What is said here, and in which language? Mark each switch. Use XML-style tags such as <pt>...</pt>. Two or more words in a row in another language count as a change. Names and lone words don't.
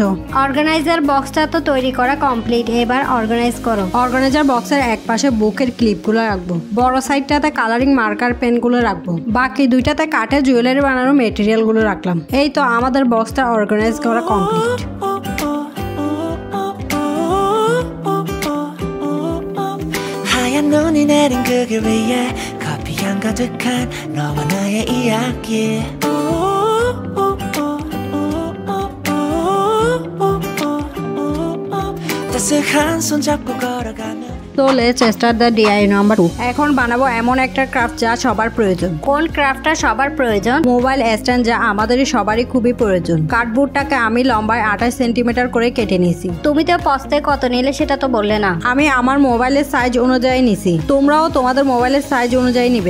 <bn>অর্গানাইজার বক্সটা তো তৈরি করা কমপ্লিট, এবার অর্গানাইজ করো। অর্গানাইজার বক্সের এক পাশে বুকের ক্লিপ গুলো রাখবো, বড় সাইডটাতে</bn> <en>coloring marker pen</en> <bn>গুলো রাখবো, বাকি দুইটাতে কাঠের জুয়েলারি বানানোর মেটেরিয়াল গুলো রাখলাম। এই তো আমাদের বক্সটা অর্গানাইজ করা কমপ্লিট।</bn> <ko>눈이 내린 그 길 위에 커피향 가득한 너와 나의 이야기 따스한 손 잡고 걸어가는</ko> <en>So let's start the DIY number 2.</en> <bn>এখন বানাবো এমন একটা ক্রাফট যা সবার প্রয়োজন। কোন ক্রাফটটা সবার প্রয়োজন?</bn> <en>mobile stand,</en> <bn>যা আমাদের সবারই খুবই প্রয়োজন। কার্ডবোর্ডটাকে আমি লম্বায় 28 সেন্টিমিটার করে কেটে নিয়েছি। তুমি তো পস্তে কত নিলে সেটা তো বললে না। আমি আমার মোবাইলের সাইজ অনুযায়ী নিছি, তোমরাও তোমাদের মোবাইলের সাইজ অনুযায়ী নিবে।</bn>